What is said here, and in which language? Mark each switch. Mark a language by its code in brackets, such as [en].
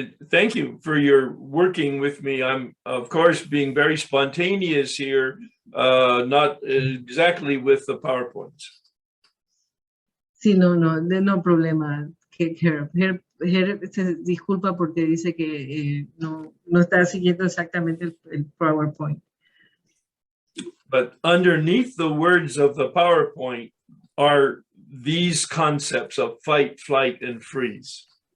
[en] Thank you for your working with me. I'm, of course, being very spontaneous here, not exactly with the PowerPoints. [es] Sí, no problema. Her se disculpa porque dice que no está siguiendo exactamente el PowerPoint. [en] But underneath the words of the PowerPoint are these concepts of fight, flight, and freeze.